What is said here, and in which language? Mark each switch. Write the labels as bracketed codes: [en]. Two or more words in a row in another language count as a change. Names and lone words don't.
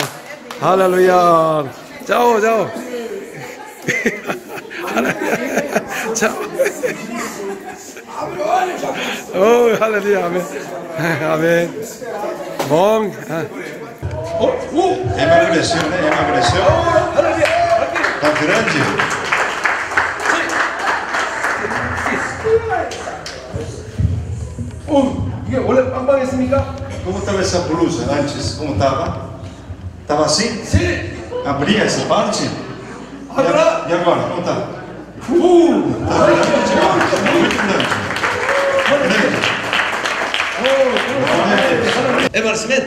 [pt] Aleluia. Tchau. Tchau. Aleluia, amém. Amém. Bom. Emagreceu, né? Emagreceu. Tá grande. [ko] 이게 원래 빵빵했습니까? [pt] Como estava essa blusa antes? Como estava? Estava assim? Sim. Abria essa parte? E agora? Como está? Muito grande. Emagrecimento?